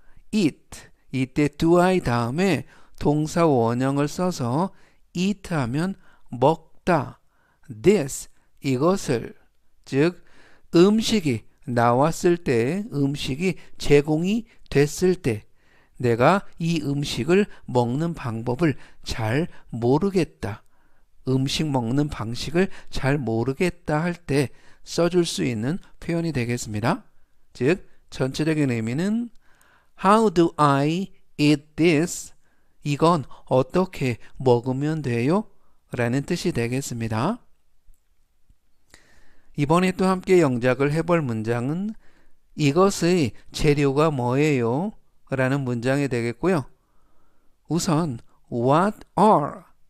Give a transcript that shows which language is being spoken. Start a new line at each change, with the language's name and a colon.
Korean: eat 이때
English: do I
Korean: 다음에 동사 원형을 써서 eat 하면 먹다 this 이것을 즉 음식이 나왔을 때 음식이 제공이 됐을 때 내가 이 음식을 먹는 방법을 잘 모르겠다. 음식 먹는 방식을 잘 모르겠다 할 때 써줄 수 있는 표현이 되겠습니다. 즉 전체적인 의미는
English: How do I eat this?
Korean: 이건 어떻게 먹으면 돼요? 라는 뜻이 되겠습니다. 이번에 또 함께 영작을 해볼 문장은 이것의 재료가 뭐예요? 라는 문장이 되겠고요. 우선
English: What are?